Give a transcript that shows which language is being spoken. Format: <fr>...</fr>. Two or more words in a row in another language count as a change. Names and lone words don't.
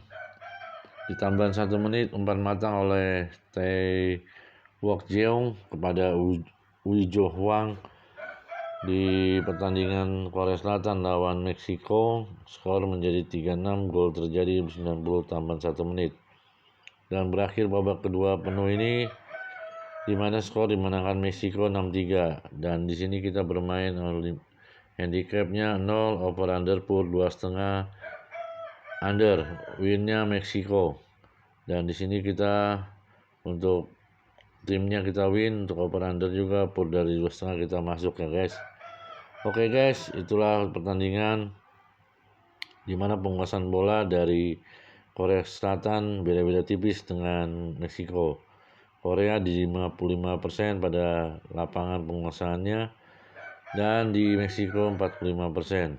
<id>Ditambah 1 menit umpan matang oleh Tae Wook Jeong kepada Ui Jo Hwang di pertandingan Korea Selatan lawan Meksiko. Skor menjadi 3-6, gol terjadi 90 tambah 1 menit. Dan berakhir babak kedua penuh ini, di mana skor dimenangkan Meksiko 6-3. Dan di sini kita bermain handicapnya 0,</id> <en>over under</en> <id>pur 2,5, under, winnya Meksiko. Dan di sini kita untuk timnya kita win, untuk</id> <en>over under</en> <id>juga pur dari 2,5 kita masuk ya guys. Oke guys, itulah pertandingan di mana penguasaan bola dari Korea Selatan beda-beda tipis dengan Meksiko. Korea di 55% pada lapangan penguasaannya, dan di Meksiko 45%.</id>